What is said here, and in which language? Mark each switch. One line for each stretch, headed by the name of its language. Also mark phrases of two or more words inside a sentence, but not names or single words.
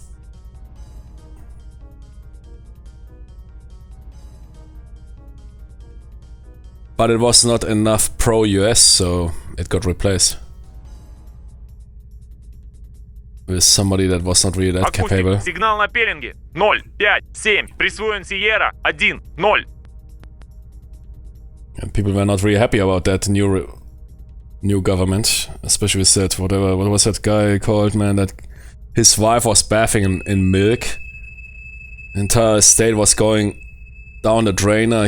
English: But it was not enough pro-US, so it got replaced with somebody that was not really that capable.
Russian: Сигнал на пеленге. 0, 5, 7. Присвоен Сиера. 1, 0.
English: And people were not really happy about that new government, especially with that what was that guy called, man, that his wife was bathing in milk. The entire state was going down the drainer.